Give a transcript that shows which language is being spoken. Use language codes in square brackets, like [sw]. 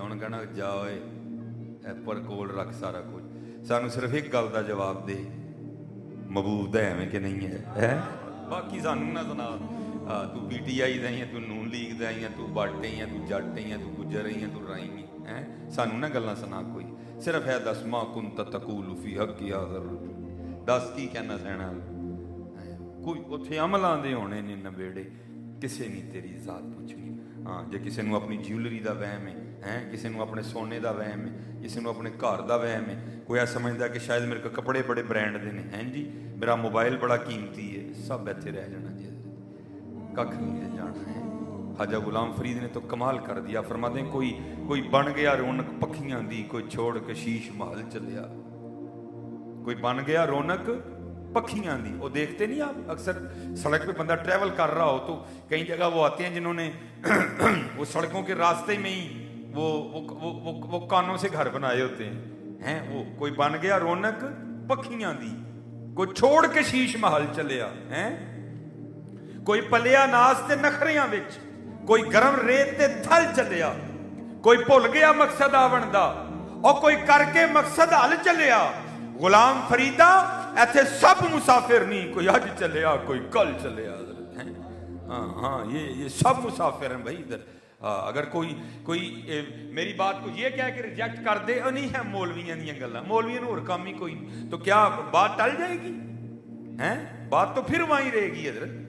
[pa] انہوں کہنا جا ہوئے پر کول رکھ سارا کچھ، سانو صرف ایک گل دا جواب دے، محبوب ہے میں کہ نہیں ہے، باقی سانو نہ سنا. تو پی ٹی آئی دا ہی ہے، تو نون لیگ دا ہی ہے، تو بٹ ہی ہے، تو جٹ ہی ہے، تو گجر ہی ہے، تو رائی ہے. سانو نہ گلاں سنا کوئی، صرف ہے دس [ar] ما کنت تقول فی حق هذا الرجل، [pa] دس کی کہنا سہنا. کوئی اتھے عملاں دے ہونے نے نبیڑے، کسے نہیں تیری ذات پوچھنی. ہاں جے کسے نو اپنی جیولری دا وہم ہے، کسے نو اپنے سونے دا وہم ہے، کسے نو اپنے گھر دا وہم ہے، کوئی ایسا سمجھدا کہ شاید میرے کو کپڑے بڑے برانڈ دے نے، ہیں جی میرا موبائل بڑا قیمتی ہے، سب ایتھے رہ جانا جی، ککھ نہیں رہ جانا ہے. [ur] خواجہ غلام فرید نے تو کمال کر دیا. فرماتے ہیں [pa] کوئی بن گیا رونق پکھیاں دی، کوئی چھوڑ کے شیش محل چلیا. کوئی بن گیا رونق پکھیاں دی. [ur] وہ دیکھتے نہیں آپ اکثر سڑک پہ بندہ ٹریول کر رہا ہو تو کئی جگہ وہ آتے ہیں جنہوں نے وہ سڑکوں کے راستے میں ہی وہ کانوں سے گھر بنائے ہوتے ہیں. [pa] وہ کوئی بن گیا رونق پکھیاں دی، کوئی چھوڑ کے شیش محل چلیا. کوئی پلیا ناس تے نخریاں وچ، کوئی گرم ریت تے تھل چلیا. کوئی بھول گیا مقصد آون دا، اور کوئی کر کے مقصد حل چلیا. غلام فریدہ ایتھے سب مسافر نہیں، کوئی اج چلیا کوئی کل چلیا. [ur] ہاں یہ سب مسافر ہیں بھائی ادھر. اگر کوئی میری بات کو یہ کہہ کے ریجیکٹ کر دے، [pa] نہیں ہے مولویاں دیاں گلاں، مولویاں نوں اور کام ہی کوئی نہیں، [ur] تو کیا بات ٹل جائے گی؟ بات تو پھر وہیں رہے گی حضرت.